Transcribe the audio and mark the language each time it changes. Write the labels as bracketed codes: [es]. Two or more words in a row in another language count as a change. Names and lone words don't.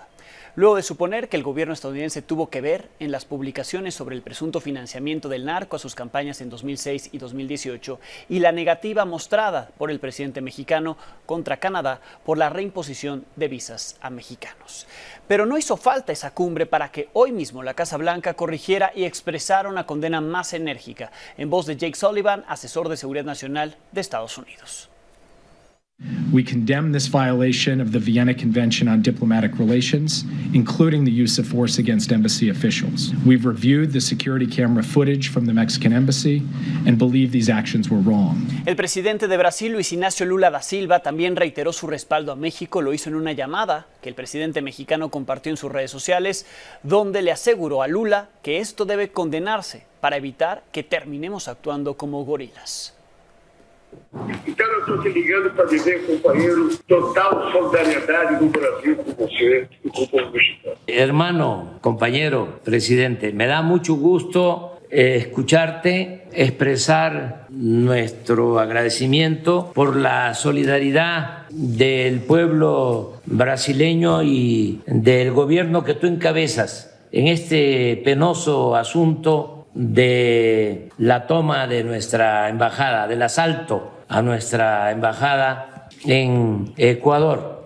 [es] Luego de suponer que el gobierno estadounidense tuvo que ver en las publicaciones sobre el presunto financiamiento del narco a sus campañas en 2006 y 2018 y la negativa mostrada por el presidente mexicano contra Canadá por la reimposición de visas a mexicanos. Pero no hizo falta esa cumbre para que hoy mismo la Casa Blanca corrigiera y expresara una condena más enérgica, en voz de Jake Sullivan, asesor de seguridad nacional de Estados Unidos. [en] We condemn this violation of the Vienna Convention on Diplomatic Relations, including the use of force against embassy officials. We've reviewed the security camera footage from the Mexican embassy and believe these actions were wrong. [es] El presidente de Brasil, Luis Ignacio Lula da Silva, también reiteró su respaldo a México. Lo hizo en una llamada que el presidente mexicano compartió en sus redes sociales, donde le aseguró a Lula que esto debe condenarse para evitar que terminemos actuando como gorilas. [pt] Então eu estou te ligando para dizer, companheiro, total solidariedade do Brasil com você e com o povo mexicano. [es] Hermano, compañero, presidente, me da mucho gusto escucharte expresar nuestro agradecimiento por la solidaridad del pueblo brasileño y del gobierno que tú encabezas en este penoso asunto de la toma de nuestra embajada, del asalto a nuestra embajada en Ecuador.